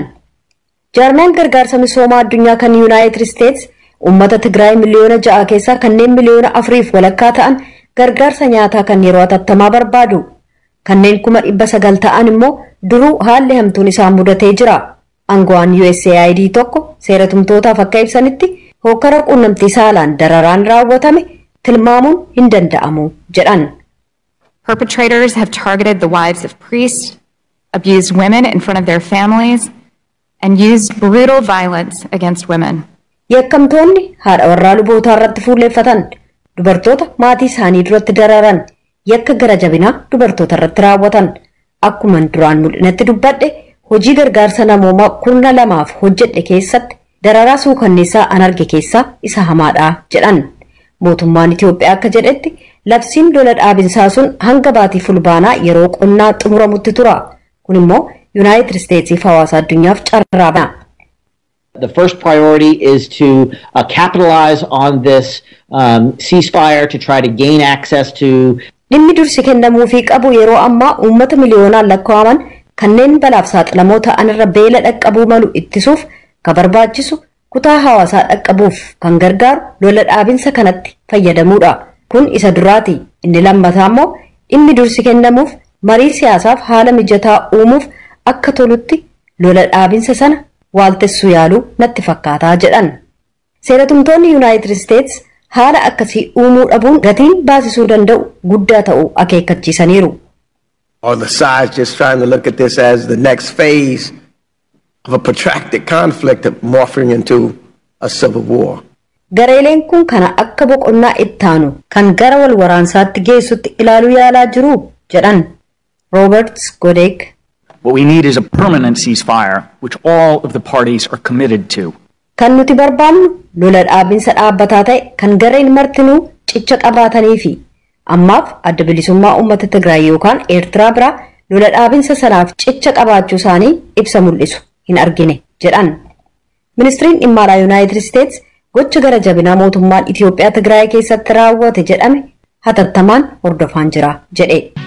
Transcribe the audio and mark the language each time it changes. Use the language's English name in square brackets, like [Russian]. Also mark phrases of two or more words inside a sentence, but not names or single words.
[Oromo] Jaarmiyaan gargaarsa misoomaa addunyaa kan Yuunaayitid Isteetsi uummata Tigraay miliyoona 6 keessaa kanneen miliyoona 4 walakkaa ta'an gargaarsa nyaataa kan yeroo hatattamaa barbaadu. Kanneen 900 ta'an immoo duruu haalli hamtuun isaan mudatee jira. Aangawaan USAID tokko seeratumtootaaf akka ibsanitti hokkara quunnamtii saalaan dararaan raawwatame tilmaamuun hin danda'amu jedhan. [English] Perpetrators have targeted the wives of priests, abused women in front of their families, and used brutal violence against women. [Oromo] Yakkamtoonni haadha warraa lubootaa irratti fuulleeffatan, dubartoota maatii isaanii duratti dararan, yakka gara jabinaa dubartoota irratti raawwatan. Akkuma duraan mul'inatti dubbadhe hojii gargaarsa namoomaa 12 hojjedhe keessatti dararaa suukanneessaa an arge keessaa isa hamaadha jedhan. Mootummaan Itoophiyaa akka jedhetti labsiin lola dhaabinsaa sun hanga baatii fulbaanaa yeroo qonnaa xumuramutti tura. Kun immoo United States hawaasa addunyaaf carraa bana. [English] The first priority is to capitalize on this ceasefire to try to gain access to. [Oromo] Dhimmi dursi kennamuufii qabu yeroo ammaa uummata miliyoonaan lakkaa'aman kanneen balaaf saaxilamoo ta'an irra beela dhaqqabuu malu ittisuuf kan barbaachisu kutaa hawaasaa dhaqqabuuf kan gargaaru lola dhaabinsa kanatti fayyadamuudha. Kun isa duraati. Inni lammataa immoo dhimmi dursi kennamuuf marii siyaasaaf haala mijataa uumuuf akka tolutti lola dhaabinsa sana waaltessuu yaaluu natti fakkaataa jedhan. Seeratumtoonni Yuunaayitid Isteets haala akkasii uumuu dhabuun gatiin baasisuu danda'u guddaa ta'uu akeekkachiisaniiru. [English] Or the sides just trying to look at this as the next phase of a protracted conflict morphing into a civil war. [Oromo] Gareeleen kun kana akka boqonnaa ittaanu kan gara wal waraansaatti geessutti ilaaluu yaalaa jiru jedhan Roberts Godek. [English] What we need is a permanent ceasefire which all of the parties are committed to. [Oromo] Kan nuti barbaannu lola dhaabinsa dhaabbataa ta'e kan gareen martinuu cicha qabaatanii fi ammaaf adda bilisummaa uummata Tigraay yookaan Eertiraa bira lola dhaabinsa sanaaf cicha qabaachuu isaanii ibsa mul'isu hin argine jedhan. Ministiriin dhimma alaa Yuunaayitid Isteets gocha gara jabinaa mootummaan Itiyoophiyaa Tigraay keessatti raawwate jedhame hatattamaan hordofaan jira jedhe.